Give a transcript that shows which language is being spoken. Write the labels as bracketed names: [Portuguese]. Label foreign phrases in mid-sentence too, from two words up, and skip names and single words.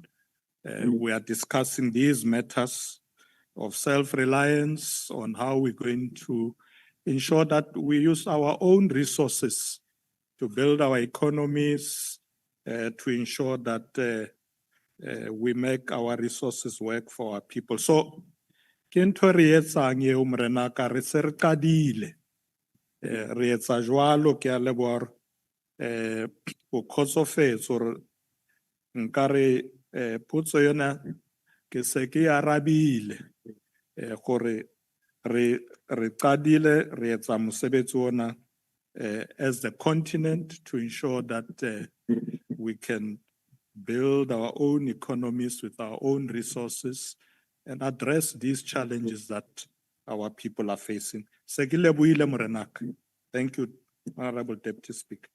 [English] We are discussing these matters of self-reliance, on how we're going to ensure that we use our own resources to build our economies, to ensure that we make our resources work for our people. [Southern Sotho] So, kento re etsang eo Morenaka, re se re qadile. Re etsa jwalo, ke a leboha o kgotsofetse hore nkare potso yona ke se ke arabile gore re qadile re etsa mosebetsi ona [English] as the continent to ensure that we can build our own economies with our own resources and address these challenges that our people are facing. Thank you, Honorable Deputy Speaker.